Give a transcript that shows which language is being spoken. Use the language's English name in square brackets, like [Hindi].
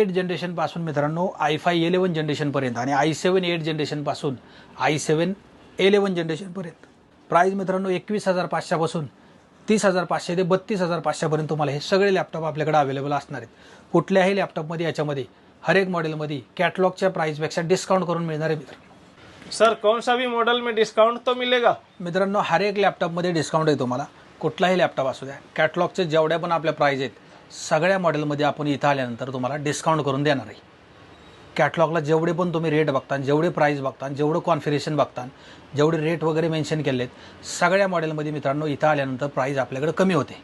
[Marathi] 8 generation पासून मित्रांनो i5 11 generation पर्यंत आणि i7 8 जनरेशन पासून i7 11 जनरेशन पर्यंत प्राइस मित्रांनो 21,500 पासून 30,500 ते 32,500 पर्यंत तुम्हाला हे सगळे लॅपटॉप आपल्याकडे अवेलेबल असणार आहेत. कुठल्याही लॅपटॉपमध्ये याच्यामध्ये हर एक मॉडेलमध्ये कॅटलॉगच्या प्राइसपेक्षा डिस्काउंट करून मिळणार आहे मित्रांनो. [Hindi] सर कौन सा भी मॉडल में डिस्काउंट तो मिलेगा? [Marathi] मित्रांनो हर एक लॅपटॉपमध्ये डिस्काउंट आहे तुम्हाला, कुठलाही लॅपटॉप असू द्या. कॅटलॉगचे जेवढ्या पण आपल्या प्राइस आहेत सगळ्या मॉडेलमध्ये आपण इथं आल्यानंतर तुम्हाला डिस्काउंट करून देणार आहे. कॅटलॉगला जेवढे पण तुम्ही रेट बघता, जेवढे प्राइस बघता, जेवढं कॉन्फिगरेशन बघता, जेवढे रेट वगैरे मेन्शन केलेत सगळ्या मॉडेलमध्ये मित्रांनो इथं आल्यानंतर प्राइस आपल्याकडे कमी होते.